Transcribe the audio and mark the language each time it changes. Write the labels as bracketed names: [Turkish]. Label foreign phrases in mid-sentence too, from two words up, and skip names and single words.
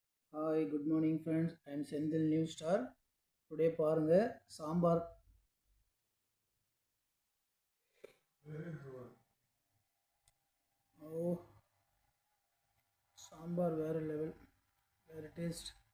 [English] Hi, good morning friends. I am Senthil New Star. Today [Tamil] பாருங்க சாம்பார். ஓ, சாம்பார் வேற லெவல், வேற டேஸ்ட்.